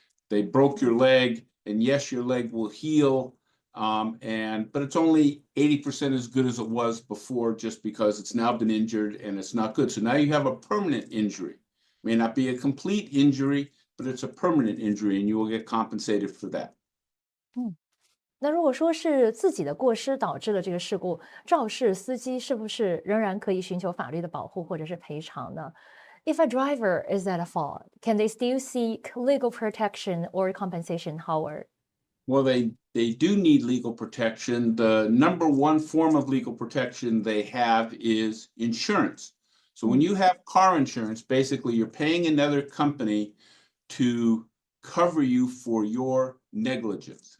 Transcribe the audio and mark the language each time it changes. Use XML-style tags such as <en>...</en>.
<en>They broke your leg, and yes, your leg will heal, but it's only 80% as good as it was before, just because it's now been injured and it's not good. So now you have a permanent injury. May not be a complete injury, but it's a permanent injury, and you will get compensated for that.</en> <zh>那如果说是自己的过失导致了这个事故，肇事司机是不是仍然可以寻求法律的保护或者是赔偿呢？</zh> <en>If a driver is at a fault, can they still seek legal protection or compensation, Howard? Well, they do need legal protection. The number one form of legal protection they have is insurance. So when you have car insurance, basically you're paying another company to cover you for your negligence.</en>